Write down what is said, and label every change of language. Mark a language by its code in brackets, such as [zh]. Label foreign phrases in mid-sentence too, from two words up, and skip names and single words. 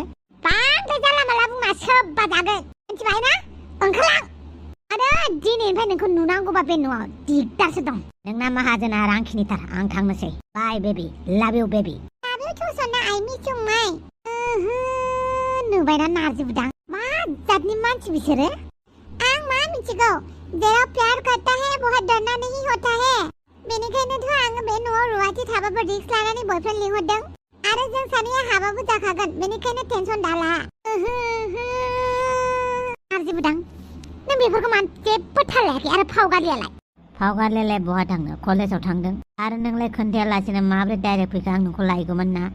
[brx] बांद्राय जानला माला बुंना सोब्बा जागोन मिथिबाय ना ओंखारलां आरो दिनैनिफ्राय नोंखौ नुनांगौबा बे न'आव दिगदारसो दं नोंना माहाजोना रांखिनिथार आं थांनोसै बाय [en] baby love you baby love you [brx] टु सना [en] I miss you [brx] माय नुबायना नारजि बुदां मा जातनि मानसि बिसोरो आं मा मिथिगौ जेराव [hi] प्यार करता है वहाँ डरना नहीं होता है [brx] बेनिखायनोथ' आं गुवाहाटी थाबाबो रिक्स लानानै बयफ्रेन्ड लिंहरदों आरो जों सानैया हाबाबो जाखागोन बेनिखायनो टेनसन दाला नारजि बुदां नों बेफोरखौ मानो जेबो थाल लायाखै आरो फावगारियालाय फावगारलायलाय बहा थांनो कलेजाव थांदों आरो नोंलाय खोन्थायालासिनो माब्रै डाइरेक्ट फैखा आं नोंखौ लायगौमोन ना